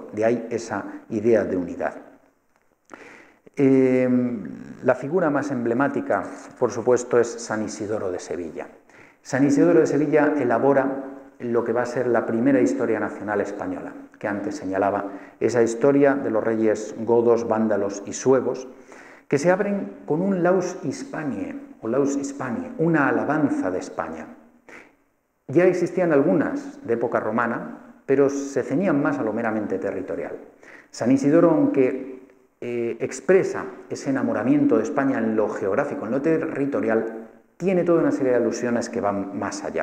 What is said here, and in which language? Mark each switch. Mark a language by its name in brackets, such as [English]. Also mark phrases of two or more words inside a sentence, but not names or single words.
[Spanish] De ahí esa idea de unidad. La figura más emblemática, por supuesto, es San Isidoro de Sevilla. San Isidoro de Sevilla elabora lo que va a ser la primera historia nacional española, que antes señalaba, esa historia de los reyes godos, vándalos y suevos, que se abren con un [Latin] laus Hispaniae, [Spanish] o [Latin] laus Hispaniae, [Spanish] una alabanza de España. Ya existían algunas de época romana, pero se ceñían más a lo meramente territorial. San Isidoro, aunque expresa ese enamoramiento de España en lo geográfico, en lo territorial, tiene toda una serie de alusiones que van más allá.